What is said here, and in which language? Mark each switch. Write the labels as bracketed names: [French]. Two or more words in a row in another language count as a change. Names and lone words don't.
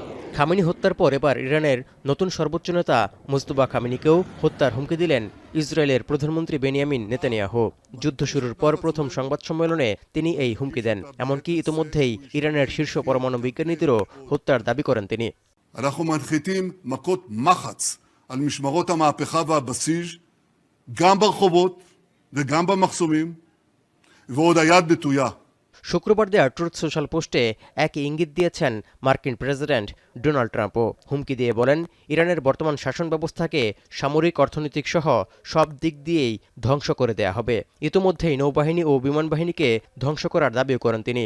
[Bangla] খামেনি হত্যার পর এবার ইরানের নতুন সর্বোচ্চ নেতা মুজতবা খামেনিকেও হত্যার হুমকি দিলেন ইসরায়েলের প্রধানমন্ত্রী বেনিয়ামিন নেতানিয়াহু। যুদ্ধ শুরুর পর প্রথম সংবাদ সম্মেলনে তিনি এই হুমকি দেন। এমনকি ইতোমধ্যেই ইরানের শীর্ষ পরমাণু বিজ্ঞানীদেরও হত্যার দাবি করেন তিনি। [Hebrew] אנחנו מנחיתים מכות מחץ על משמרות המהפכה והבסיס, גם ברחובות וגם במחסומים, ועוד היד נטויה. [Bangla] শুক্রবার দেয়া ট্রুথ সোশ্যাল পোস্টে একই ইঙ্গিত দিয়েছেন মার্কিন প্রেসিডেন্ট ডোনাল্ড ট্রাম্পও। হুমকি দিয়ে বলেন, ইরানের বর্তমান শাসন ব্যবস্থাকে সামরিক, অর্থনৈতিক সহ সব দিক দিয়েই ধ্বংস করে দেয়া হবে। ইতোমধ্যেই নৌবাহিনী ও বিমান বাহিনীকে ধ্বংস করার দাবিও করেন তিনি।